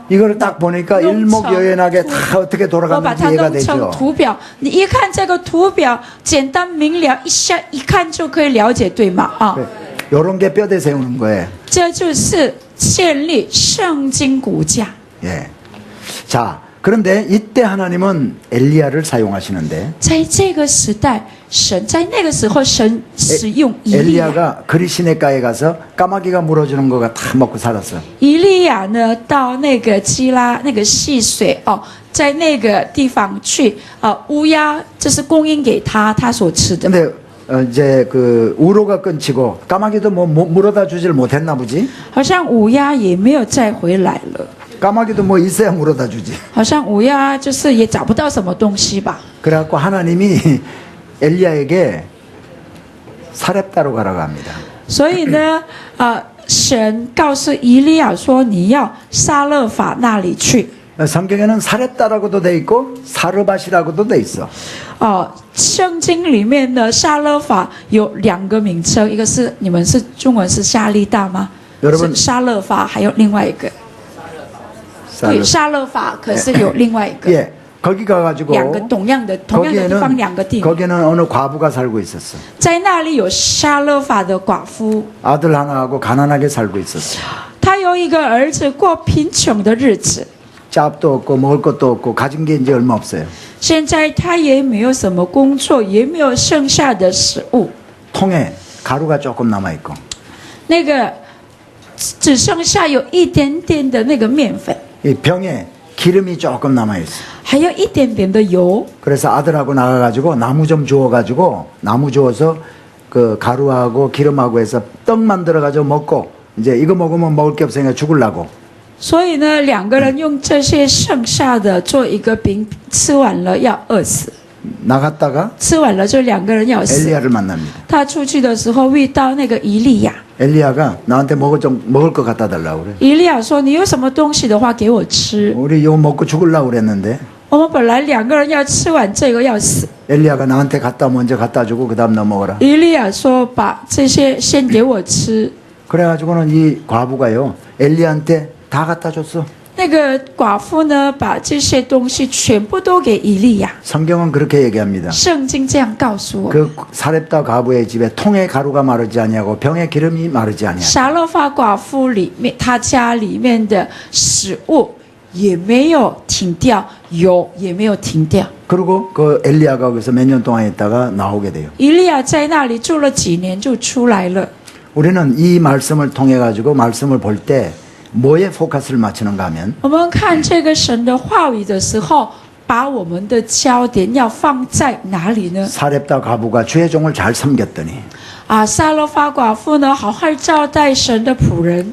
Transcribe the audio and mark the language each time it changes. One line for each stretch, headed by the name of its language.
Korean: 이걸 딱 보니까 일목요연하게 다 어떻게
Chinese: 我把
Korean: 돌아가는지
Chinese: 它
Korean: 이해가
Chinese: 弄成
Korean: 되죠.
Chinese: 图表，你一看这个图表，简单明了，一看就可以了解，对吗？
Korean: 이런 게 뼈대 세우는 거예요.
Chinese: 这就是建立圣经骨架。 예.
Korean: 자, 그런데 이때 하나님은 엘리야를 사용하시는데
Chinese: 在这个时代，神在那个时候，神使用以利亚。
Korean: 엘리야가 그리 시내가에 가서 까마귀가 물어주는 거가 다 먹고 살았어.
Chinese: 以利亚呢，到那个基拉那个溪水在那个地方去乌鸦这是供应给他所吃的。
Korean: 근데 이제 그 우로가 끊치고 까마귀도 뭐 물어다 주질 못했나 보지.
Chinese: 好像乌鸦也没有再回来了，
Korean: 까마귀도 뭐 있어야 물어다 주지.
Chinese: 好像乌鸦就是也找不到什么东西吧。
Korean: 그래갖고 하나님이 엘리야에게 사렙다로 가라고 합니다.
Chinese: 所以呢，神告诉以利亚说，你要撒勒法那里去。
Korean: 성경에는 사렙다라고도 돼 있고 사르밧이라고도 돼 있어.
Chinese: 圣经里面的撒勒法有两个名称，一个是你们是中文是夏利大吗？
Korean: 여러분
Chinese: 是撒勒法，还有另外一个。对，撒勒法可是有另外一个。
Korean: 예, 거기 가가지고
Chinese: 两个同样的地方，两个地方，
Korean: 거기는 어느 과부가 살고 있었어.
Chinese: 在那里有沙勒法的寡妇，
Korean: 아들 하나하고 가난하게 살고 있었어.
Chinese: 她有一个儿子过贫穷的日子，
Korean: 짭도 없고 먹을 것도 없고 가진 게 이제 얼마 없어요.
Chinese: 现在她也没有什么工作，也没有剩下的食物，
Korean: 통에 가루가 조금 남아 있고.
Chinese: 那个只剩下有一点点的那个面粉，
Korean: 이 병에 기름이 조금 남아 있어.
Chinese: 还有一点点的油。
Korean: 그래서 아들하고 나가가지고 나무 좀 주워가지고 나무 주워서 그 가루하고 기름하고 해서 떡 만들어가지고 먹고 이제 이거 먹으면 먹을 게 없으니까 죽을라고.
Chinese: 所以呢，两个人用这些剩下的做一个饼，吃完了要饿死，
Korean: 나갔다가
Chinese: 吃完了就两个人要死。
Korean: 엘리야를 만납니다.
Chinese: 他出去的时候遇到那个以利亚，
Korean: 엘리야가 나한테 먹을 거 갖다 달라고 그래.
Chinese: 以利亚说：“你有什么东西的话给我吃。
Korean: 우리 이거 먹고 죽을라고 그랬는데
Chinese: 我们本来两个人要吃完这个要死。
Korean: 엘리야가 나한테 먼저 갖다 주고 그다음 너 먹어라.
Chinese: 以利亚说：“把这些先给我吃。
Korean: 그래가지고는 이 과부가요 엘리야한테 다 갖다 줬어. ”
Chinese: 那个寡妇呢，把这些东西全部都给以利亚。
Korean: 성경은 그렇게 얘기합니다.
Chinese: 圣经这样告诉我：
Korean: 그 사렙다 과부의 집에 통에 가루가 마르지 아니하고 병에 기름이 마르지 아니하고.
Chinese: 撒勒法寡妇里面，她家里面的食物也没有停掉，油也没有停掉。
Korean: 그리고 그 엘리야가 거기서 몇 년 동안 있다가 나오게 돼요.
Chinese: 以利亚在那里住了几年就出来了。
Korean: 우리는 이 말씀을 통해 가지고 말씀을 볼 때 뭐에 포커스를 맞추는가 하면
Chinese: 我们看这个神的话语的时候，把我们的焦点要放在哪里呢？
Korean: 사렙다 과부가 주의 종을 잘 섬겼더니
Chinese: 撒勒法寡妇呢，好好招待神的仆人，